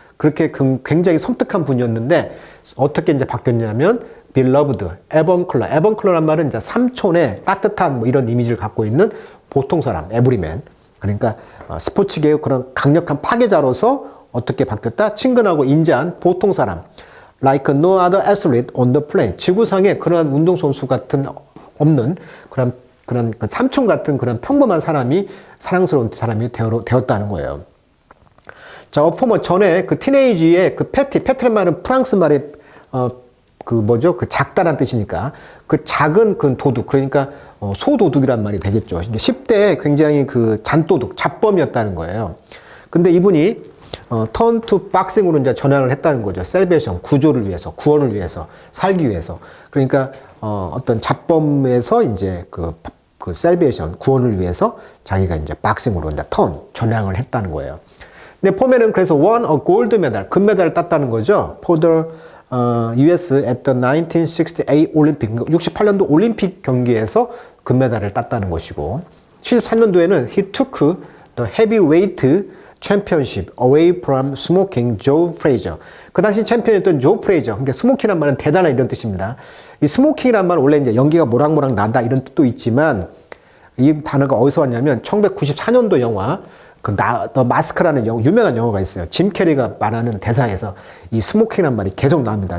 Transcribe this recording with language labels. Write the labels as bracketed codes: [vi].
[ko] 그렇게 굉장히 섬뜩한 분이었는데 어떻게 이제 바뀌었냐면 beloved, 에번클러. 에번클러란 말은 이제 삼촌의 따뜻한 뭐 이런 이미지를 갖고 있는 보통 사람, 에브리맨. 그러니까 스포츠계의 그런 강력한 파괴자로서 어떻게 바뀌었다? 친근하고 인자한 보통 사람. [en] Like no other athlete on the planet. [ko] 지구상에 그러한 운동선수 같은 없는 그런 삼촌 같은 그런 평범한 사람이 사랑스러운 사람이 되었다는 거예요. 자, 어포머 전에 그 티네이지의 그 패티란 말은 프랑스 말의 그 작다란 뜻이니까 그 작은 그 도둑, 그러니까 소도둑이란 말이 되겠죠. 10대에 굉장히 그 잔도둑, 잡범이었다는 거예요. 근데 이분이 턴 투 박싱으로 이제 전환을 했다는 거죠. 셀베이션, 구조를 위해서, 구원을 위해서, 살기 위해서. 그러니까 어떤 잡범에서 이제 그 셀베이션, 구원을 위해서 자기가 이제 박싱으로 이제 전향을 했다는 거예요. 근데 포맨은 그래서 [en] won a gold medal, [ko] 금메달을 땄다는 거죠. [en] For the US at the 1968 [ko] 올림픽, 68년도 올림픽 경기에서 금메달을 땄다는 것이고, 73년도에는 [en] he took the heavyweight championship away from smoking Joe Frazier. [ko] 그 당시 챔피언이었던 조 프레이저. 그러니까 스모킹이란 말은 대단한 이런 뜻입니다. 이 스모킹이란 말은 원래 이제 연기가 모락모락 난다 이런 뜻도 있지만 이 단어가 어디서 왔냐면 1994년도 영화 더 마스크라는 유명한 영화가 있어요. 짐 캐리가 말하는 대사에서 이 스모킹이란 말이 계속 나옵니다.